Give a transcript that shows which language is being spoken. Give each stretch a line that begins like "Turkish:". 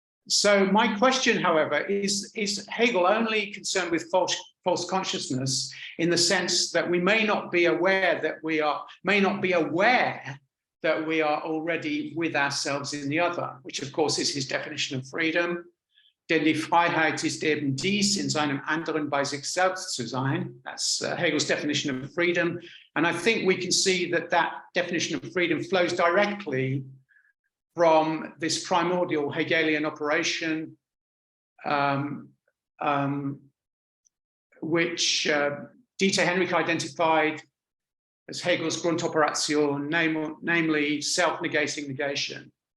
English: So my question, however, is Hegel only concerned with false consciousness in the sense that we may not be aware that we are already with ourselves in the other, which of course is his definition of freedom.
German: Denn die Freiheit ist eben dies, in seinem anderen bei sich selbst zu sein.
English: That's Hegel's definition of freedom. And I think we can see that definition of freedom flows directly from this primordial Hegelian operation, which Dieter Henrich identified as Hegel's Grundoperation, namely self-negating negation.